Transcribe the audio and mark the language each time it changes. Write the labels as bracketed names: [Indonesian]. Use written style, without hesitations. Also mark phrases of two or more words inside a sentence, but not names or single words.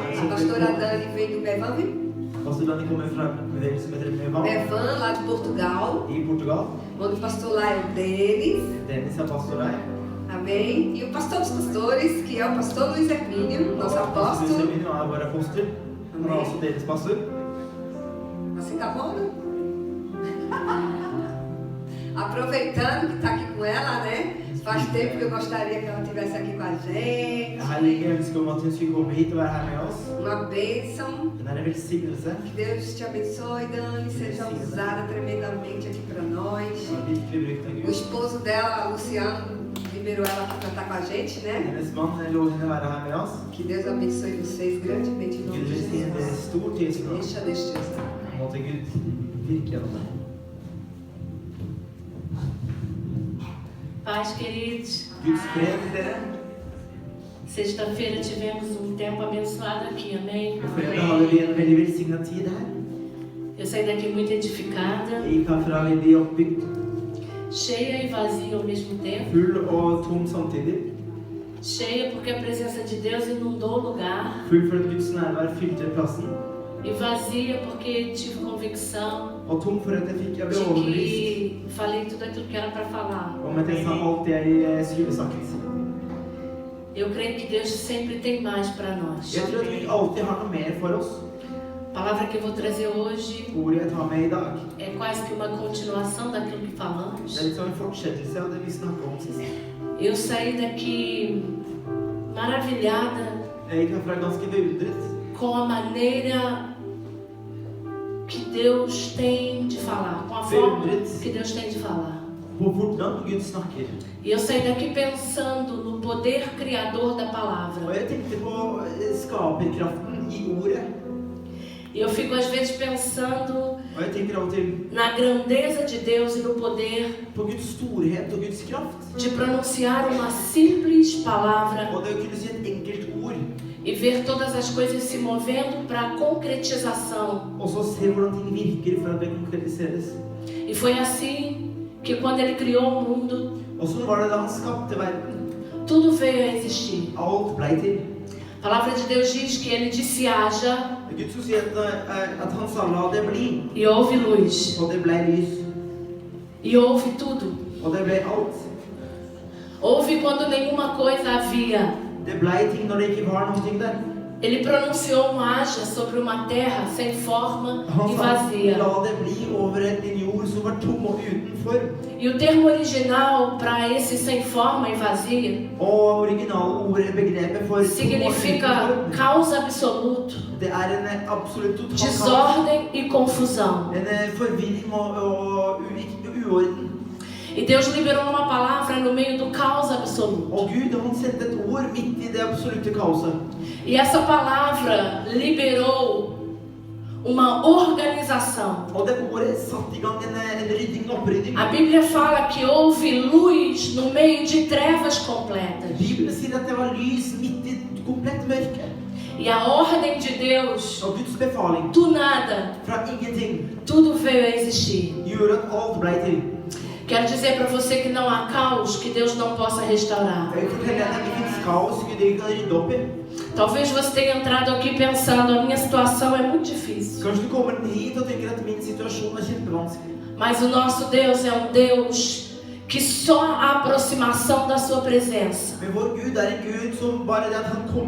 [Portuguese] A pastora Dani veio do Bevan, viu? [Norwegian] Pastor Dani kommer fra bevegelsen som heter Bevan. [Portuguese] Bevan, lá de Portugal. [Norwegian] I Portugal. [Portuguese] Onde o pastor lá é o Denis. [Norwegian] Dennis er pastor der. [Portuguese] Amém. E o pastor dos pastores, que é o pastor Luiz Hermínio, nosso [Norwegian] Pastor Luiz [Portuguese] apóstolo. [Norwegian] Hermínio er vår apostel. Han er også deres pastor. [Portuguese] Assim tá bom, né? Aproveitando que está aqui com ela, né? Faz tempo que eu gostaria que ela estivesse aqui com a gente. [Norwegian] Jeg har lenge ønsket om at hun skulle komme hit og være her med oss. [Portuguese] Uma bênção. [Norwegian] Den er en velsignelse. [Portuguese] Que Deus te abençoe, Dani. Seja usada tremendamente aqui para nós. [Norwegian] Hun er virkelig brukt av [Portuguese] O [Norwegian] Gud. [Portuguese] esposo dela, Luciano, liberou ela para cantar com a gente, né? [Norwegian] Hennes mann lover henne å være her med oss. [Portuguese] Que Deus abençoe vocês grandemente em nome [Norwegian] Gud [Portuguese] de [Norwegian] velsigne dere [Portuguese] Jesus. [Norwegian] stort i Jesu navn. [Portuguese] Deixa Deus te usar. [Norwegian] Måtte Gud virke gjennom deg. [Portuguese] Paz, queridos. [Norwegian] Guds fred til dere. [Portuguese] Sexta-feira tivemos tempo abençoado aqui, amém? [Norwegian] På fredag hadde vi en veldig velsignet tid her. [Portuguese] Eu saí daqui muito edificada, [Norwegian] Jeg gikk herfra veldig oppbygd, [Portuguese] cheia e vazia ao mesmo tempo. [Norwegian] full og tom samtidig. [Portuguese] Cheia porque a presença de Deus inundou o lugar. [Norwegian] Full for at Guds nærvær fylte plassen. [Portuguese] E vazia porque tive convicção [Norwegian] Og tom for at jeg ble [Portuguese] de [Norwegian] overbevist [Portuguese] que falei tudo aquilo que era para falar. [Norwegian] om at jeg sa alt det jeg skulle sagt. [Portuguese] Eu creio que Deus sempre tem mais para nós. [Norwegian] Jeg tror at Gud alltid har noe mer for oss. [Portuguese] A palavra que eu vou trazer hoje [Norwegian] Ordet jeg tar med i dag, [Portuguese] é quase que uma continuação daquilo que falamos. [Norwegian] det er litt som en fortsettelse av det vi snakket om sist. [Portuguese] Eu saí daqui maravilhada [Norwegian] Jeg gikk herfra ganske beundret [Portuguese] com a maneira que Deus tem de falar, com a forma que Deus tem de falar. [Norwegian] på hvordan Gud snakker. [Portuguese] E eu saí daqui pensando no poder criador da [Norwegian] Og [Portuguese] palavra. [Norwegian] jeg tenkte på skaperkraften i ordet. [Portuguese] E eu fico às vezes pensando [Norwegian] Og jeg tenker av og til [Portuguese] na grandeza de Deus e no poder [Norwegian] på Guds storhet og Guds kraft. [Portuguese] de pronunciar uma simples palavra [Norwegian] Og det å kunne si et enkelt ord. [Portuguese] e ver todas as coisas se movendo para a concretização. [Norwegian] Og så se hvordan ting virker for at det konkretiseres. [Portuguese] E foi assim que quando Ele criou o mundo, [Norwegian] Og sånn var det da han skapte verden. [Portuguese] tudo veio a existir. [Norwegian] Alt ble til. [Portuguese] A palavra de Deus diz que Ele disse haja [Norwegian] Gud skulle si at han sa la det bli. [Portuguese] e houve luz. [Norwegian] Og det ble lys. [Portuguese] E houve tudo. [Norwegian] Og det ble alt. [Portuguese] Houve quando nenhuma coisa havia. [Norwegian] Det ble ting når det ikke var noe ting der. [Portuguese] Ele pronunciou haja sobre uma terra sem forma [Norwegian] Han [Portuguese] e [Norwegian] sa [Portuguese] vazia. [Norwegian] la det bli over en jord som var tom og uten form. [Portuguese] E o termo original para esse sem forma e vazia [Norwegian] Og originalordet, begrepet for tom og uten [Portuguese] significa [Norwegian] form, [Portuguese] caos absoluto, [Norwegian] det er en absolutt total kaos. [Portuguese] desordem e confusão. [Norwegian] En forvirring og uorden. [Portuguese] E Deus liberou uma palavra no meio do caos absoluto. [Norwegian] Og Gud, han sendte et ord midt i det absolutte kaoset. [Portuguese] E essa palavra liberou uma organização. [Norwegian] Og det ordet satte i gang en rydding, en opprydding. [Portuguese] A Bíblia fala que houve luz no meio de trevas completas. [Norwegian] Bibelen sier at det var lys midt i komplett mørke. [Portuguese] E a ordem de Deus, [Norwegian] Og Guds befaling [Portuguese] do nada, [Norwegian] fra ingenting [Portuguese] tudo veio a existir. [Norwegian] gjorde at alt ble til. [Portuguese] Quero dizer para você que não há caos que Deus não possa restaurar. [Norwegian] Jeg forteller at det ikke finnes kaos Gud ikke kan rydde opp i. [Portuguese] Talvez você tenha entrado aqui pensando, a minha situação é muito difícil. [Norwegian] Kanskje du kommer hit og tenker at min situasjon er kjempevanskelig. [Portuguese] Mas o nosso Deus é Deus que só a aproximação da sua presença [Norwegian] Men vår Gud er en Gud som bare det at han kommer